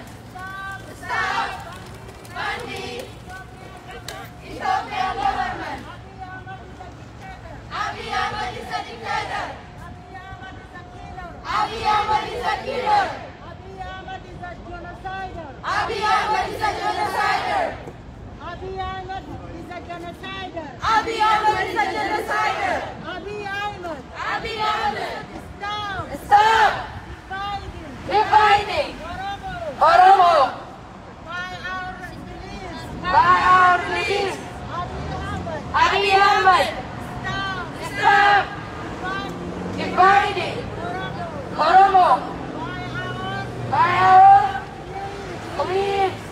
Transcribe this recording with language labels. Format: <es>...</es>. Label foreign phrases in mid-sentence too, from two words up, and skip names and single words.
<en>Stop funding Ethiopian government. Abiy Ahmed is a dictator. Abiy Ahmed is a killer. Abiy Ahmed is a genocider. Abiy Ahmed is a genocider. Abiy Ahmed is a genocider. Abiy Ahmed. Abiy Ahmed. Stop. Stop Dividing. dividing Oromo By our police. by our police. Abiy Abiy Ahmed. Ahmed. Stop. Stop dividing Oromo by our police.</en>